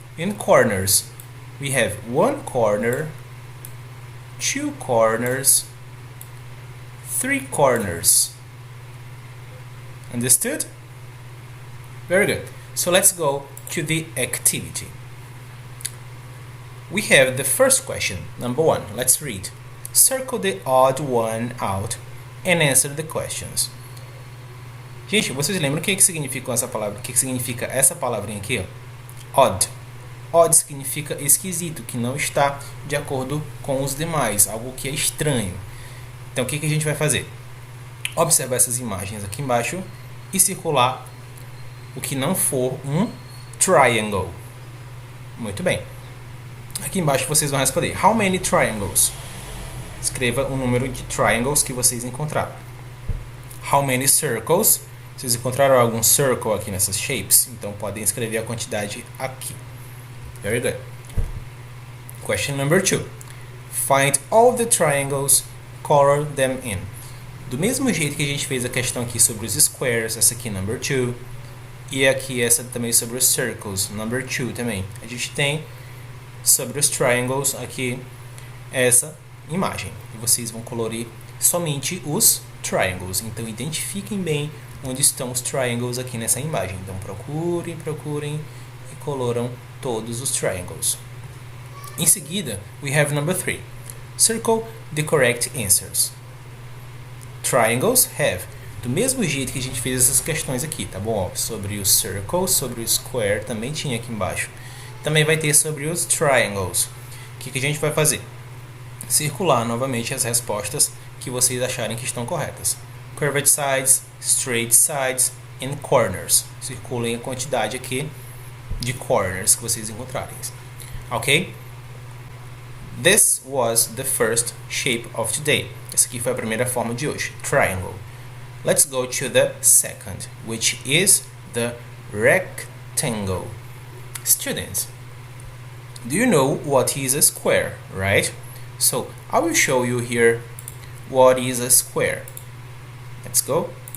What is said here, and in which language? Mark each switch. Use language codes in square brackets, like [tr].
[en] In corners, we have 1 corner, 2 corners, 3 corners. Understood? Very good. So let's go to the activity. We have the first question, number 1. Let's read. Circle the odd one out and answer the questions. [pt] Gente, vocês lembram o que significa essa palavra? O que significa essa palavrinha aqui? Ó? Odd. Odd significa esquisito, que não está de acordo com os demais, algo que é estranho. Então, o que a gente vai fazer? Observar essas imagens aqui embaixo e circular o que não for um triangle. Muito bem. Aqui embaixo vocês vão responder. [en] How many triangles? [pt] Escreva o número de triangles que vocês encontraram. [en] How many circles? [pt] Vocês encontraram algum circle aqui nessas shapes? Então podem escrever a quantidade aqui. [en] Very good. Question number 2. Find all the triangles, color them in. [pt] Do mesmo jeito que a gente fez a questão aqui sobre os squares, essa aqui [en] number 2, [pt] e aqui essa também sobre os circles, number 2 também. A gente tem sobre os triangles aqui essa imagem. E vocês vão colorir somente os triangles. Então identifiquem bem onde estão os triangles aqui nessa imagem. Então procurem e coloram todos os triangles. Em seguida, [en] we have number 3. Circle the correct answers. Triangles have. [pt] Do mesmo jeito que a gente fez essas questões aqui, tá bom? Sobre o circle, sobre o square, também tinha aqui embaixo. Também vai ter sobre os triangles. O que a gente vai fazer? Circular novamente as respostas que vocês acharem que estão corretas. [en] Curved sides, straight sides and corners. [pt] Circulem a quantidade aqui de corners que vocês encontrarem. [en] Ok? This was the first shape of today. [pt] Essa aqui foi a primeira forma de hoje, triangle. [en] Let's go to the second, which is the rectangle. Students, do you know what is a square, right? So I will show you here what is a square. Let's go.